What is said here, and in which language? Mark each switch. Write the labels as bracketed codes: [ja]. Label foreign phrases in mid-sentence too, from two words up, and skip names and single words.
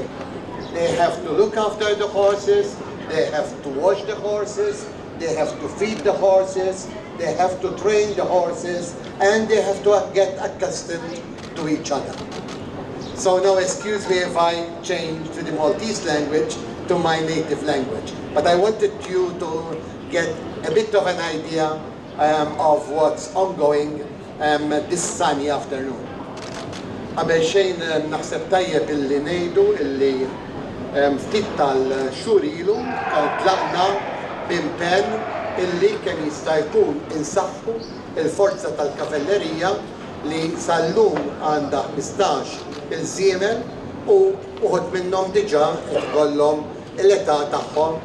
[en] They have to look after the horses, they have to wash the horses, they have to feed the horses, they have to train the horses, and they have to get accustomed to each other. So now excuse me if I change to the Maltese language, to my native language. But I wanted you to get a bit of an idea of what's ongoing this sunny afternoon. [mt] Qabel xejn naħseb tajjeb illi ngħidu illi ftit tal-xhur ilu tlaqna b'impenn illi kemm jista' jkun insaħħu il-forza tal-kavallerija li sal-lum għandha 15 il-żiemel u uħud minnhom diġà ikollhom l-età tagħhom